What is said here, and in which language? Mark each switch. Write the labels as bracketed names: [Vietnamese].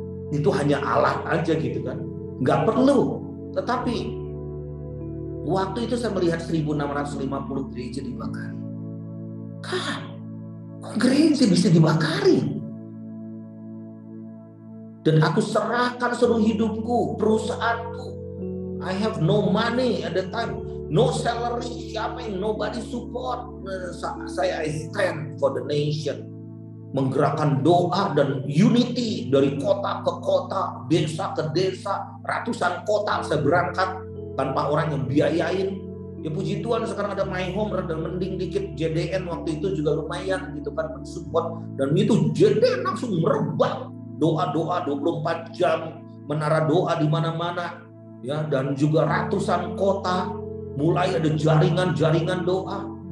[Indonesian] Itu hanya alat aja gitu kan, nggak perlu. Tetapi waktu itu saya melihat 1650 gereja dibakari. Kok gereja bisa dibakari? Dan aku serahkan seluruh hidupku, perusahaanku. [English] I have no money at the time, no salary, nobody support. [Indonesian] Saya [English] I stand for the nation. [Indonesian] Menggerakkan doa dan unity dari kota ke kota, desa ke desa, ratusan kota saya berangkat tanpa orang yang biayain. Ya puji Tuhan sekarang ada My Home, rada mending dikit. JDN waktu itu juga lumayan gitu kan mensupport, dan itu JDN langsung merebak doa-doa 24 jam, menara doa di mana-mana ya, dan juga ratusan kota mulai ada jaringan doa.